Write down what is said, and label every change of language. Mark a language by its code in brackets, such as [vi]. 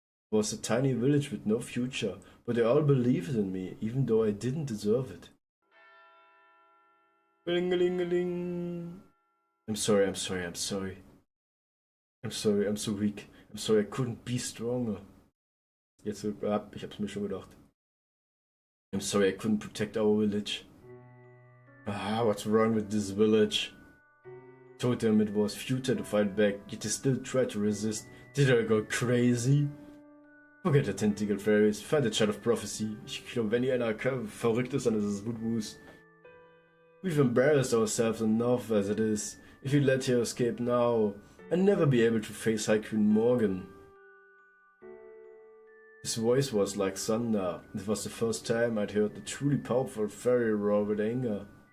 [en] It was a tiny village with no future, but they all believed in me, even though I didn't deserve it. Ling-a-ling-a-ling. I'm sorry. I'm so weak. I'm sorry, I couldn't be stronger. [de] Jetzt ich hab's mir schon gedacht. [en] I'm sorry I couldn't protect our village. What's wrong with this village? Told them it was futile to fight back, yet they still tried to resist. Did I go crazy? Forget the tentacle fairies, find the child of prophecy. [de] Ich glaube, wenn hier einer verrückt ist, dann ist es Woodwoos. [en] We've embarrassed ourselves enough as it is. If you let her escape now, I'll never be able to face High Queen Morgan. His voice was like thunder. It was the first time I'd heard the truly powerful fairy roar with anger.